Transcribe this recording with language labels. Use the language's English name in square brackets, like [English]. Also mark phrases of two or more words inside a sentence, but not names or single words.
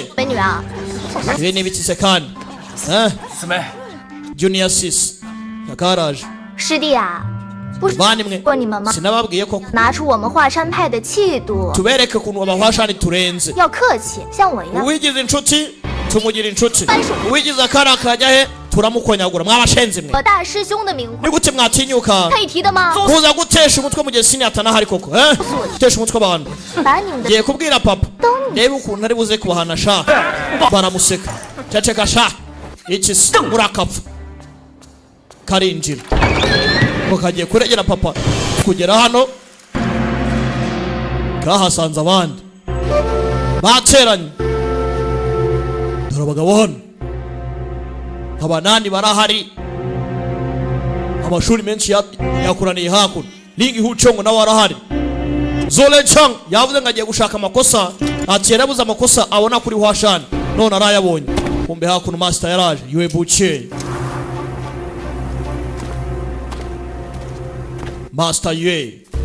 [Chinese] 美女啊， [Kinyarwanda] ibi ni ibiki se kandi [Chinese] 四妹， [English] Junior Sis [Kinyarwanda] yakaraje [Chinese] 师弟啊，不是 [Kinyarwanda] banimwe [Chinese] 过你们吗？ [Kinyarwanda] sinababwiye koko [Chinese] 拿出我们华山派的气度， [Kinyarwanda] tubereke ukuntu abahwashani turenze [Chinese] 要客气，像我一样。 [Kinyarwanda] uwigize inshuti tumugira inshuti uwigize akana kajya he turamukonyagura mwabashenzi mwe [Chinese] 我大师兄的名 [Kinyarwanda] ni [Chinese] 讳 [Kinyarwanda] gute mwatinyuka [Chinese] 配提的吗？ [Kinyarwanda] kuza gutesha umutwe mu gihe sini atanahari koko gutesha umutwe abantu [Chinese] 把你们的 [Kinyarwanda] ngiye kubwira papa reba ukuntu ari buze kubahana sha baramuseka ceceka sha iki se murakapfa karinjira ngo kagiye kuregera papa kugera hano kahasanze abandi bateranye dore abagabo hano abanani barahari amashuri menshi yakoraniye hakuno Lingi Huchong nawe arahari Zaulechan yavuze ngo agiye gushaka amakosa ati yarabuze amakosa abona kuri Hwashan none arayabonye kumbe hakuno master yaraje Yebuke Master Yue